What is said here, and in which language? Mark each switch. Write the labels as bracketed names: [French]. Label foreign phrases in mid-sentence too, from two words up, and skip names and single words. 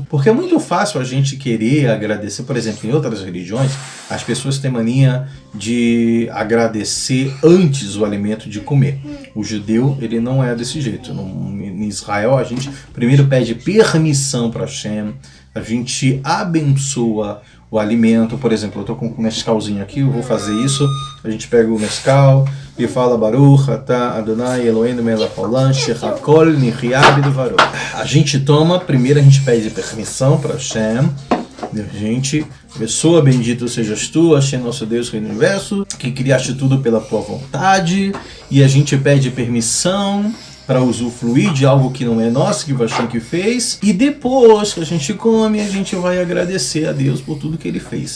[Portuguese] Porque é muito fácil a gente querer agradecer. Por exemplo, em outras religiões, as pessoas têm mania de agradecer antes o alimento de comer. O judeu, ele não é desse jeito. Em Israel, a gente primeiro pede permissão para Hashem, a gente abençoa o alimento. Por exemplo, eu estou com um mescalzinho aqui, eu vou fazer isso. A gente pega o mescal e fala [Hebrew] ברוך אתה אדני אלוהינו מלך העולם שהכל נהיה בדברו. [Portuguese] A gente toma, primeiro a gente pede permissão para Hashem. A gente abençoa, bendito sejas tu, Hashem, nosso Deus, Rei do Universo, que criaste tudo pela tua vontade. E a gente pede permissão para usufruir de algo que não é nosso, que o Hashem que fez, e depois que a gente come, a gente vai agradecer a Deus por tudo que ele fez.